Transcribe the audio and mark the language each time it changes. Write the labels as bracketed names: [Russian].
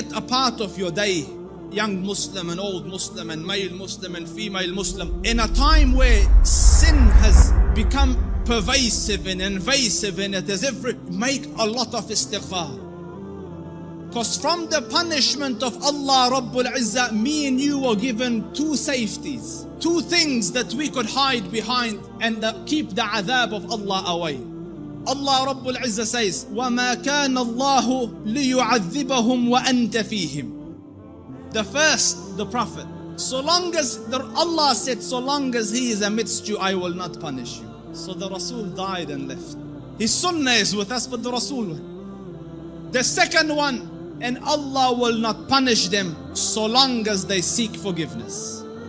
[English] part of your day, young Muslim and old Muslim and male Muslim and female Muslim, in a time where sin has become pervasive and invasive in it, as if make a lot of istighfar. Because from the punishment of Allah Rabbul Izzah, me and you were given two safeties, two things that we could hide behind and keep the adhab of Allah away. Allah Rabbul Izzah says, [Arabic] وَمَا كَانَ اللَّهُ لِيُعَذِّبَهُمْ وَأَنْتَ فِيهِمْ. [English] The first, the Prophet, so long as Allah said, so long as he is amidst you, I will not punish you. So the Rasul died and left. His sunnah is with us, but the Rasul. The second one, and Allah will not punish them so long as they seek forgiveness.